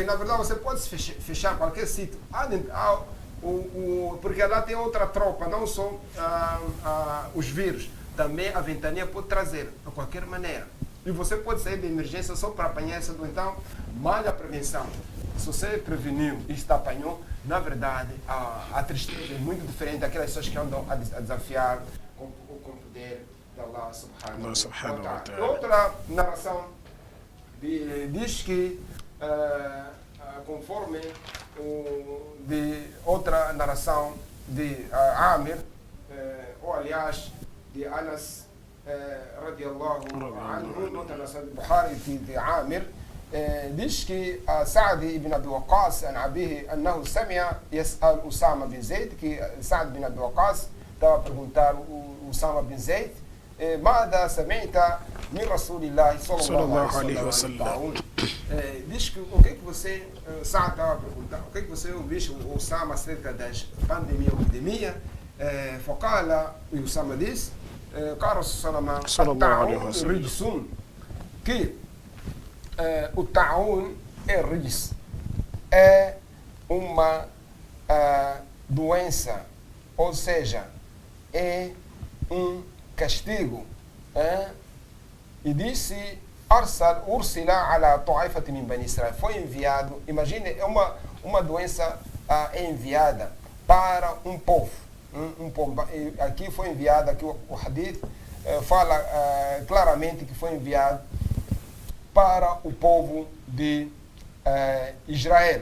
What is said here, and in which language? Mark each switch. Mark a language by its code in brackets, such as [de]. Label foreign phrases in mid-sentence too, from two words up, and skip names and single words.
[pt] Na verdade, você pode fechar qualquer sítio, porque lá tem outra tropa, não só os vírus, também a ventania pode trazer, de qualquer maneira. E você pode sair de emergência só para apanhar essa doença. Então, malha a prevenção. Se você preveniu e está apanhou, na verdade, a tristeza é muito diferente daquelas pessoas que andam a desafiar com o poder de Allah [ar] سبحانه وتعالى. [pt] Outra narração diz que, conforme de outra narração de Amir, ou aliás, de Anas [ar] رضي الله عنه نقطة صحيح البخاري في عامر [pt] diz que Saad [ar] ibn Abi Waqqas عن أبيه أنه سمع يسأل أسامة بن زيد [pt] que Saad ibn Abi Waqqas estava a perguntar o Usama bin Zayd [ar] ماذا سمعت من رسول الله صلى الله عليه وسلم [pt] diz que o que você Saad estava a perguntar o que você ouviu o Usama acerca das pandemia ou epidemia فقال Usama diz [ar] قال رسول الله صلى الله عليه وسلم رجس [pt] que o ta'un é rijs, é uma doença, ou seja, é castigo. E disse, [ar] أرسل على طائفة من بني إسرائيل, [pt] foi enviado, imagine, é uma doença enviada para um povo. Aqui foi enviado, aqui o hadith fala claramente que foi enviado para o povo de Israel.